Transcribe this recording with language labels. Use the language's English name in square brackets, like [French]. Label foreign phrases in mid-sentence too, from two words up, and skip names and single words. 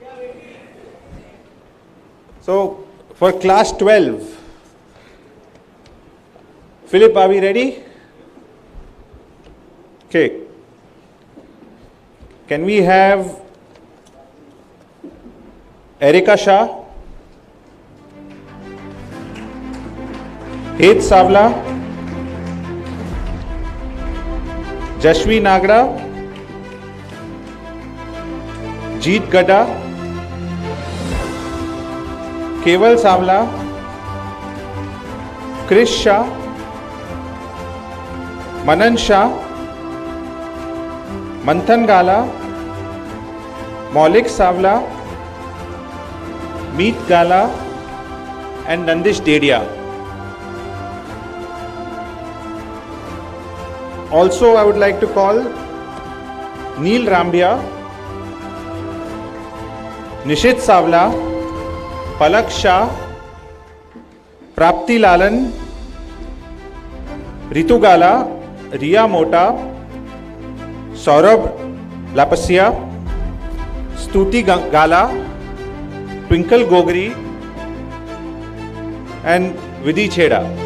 [English] So, for class 12, Philip, are we ready? Okay. Can we have Erika Shah, Het Savla, Jashvi Nagra, Jeet Gada, Keval Savla, Krish Shah, Manan Shah, Manthan Gala, Maulik Savla, Meet Gala, and Nandish Dedia. Also, I would like to call Neil Rambia, Nishit Savla, Palak Shah, Prapti Lalan, Ritu Gala, Riya Mota, Saurabh Lapasia, Stuti Gala, Twinkle Gogri, and Vidhi Chheda.